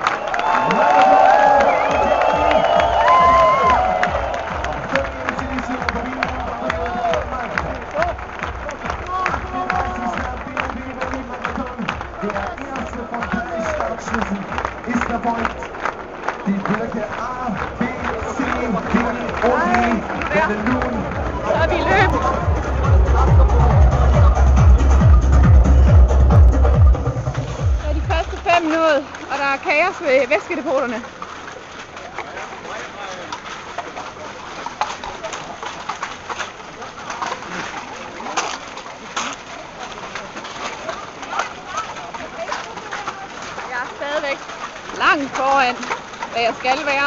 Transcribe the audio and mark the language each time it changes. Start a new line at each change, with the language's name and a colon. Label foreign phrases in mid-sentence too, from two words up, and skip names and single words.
German: Ist der Point. Die Blöcke A, B, C, D og E werden nun.
Danish: Så er vi i løb. Så er de første 5 nået, og der er kaos ved væskedepoterne. Jeg er stadigvæk langt foran, hvad jeg skal være.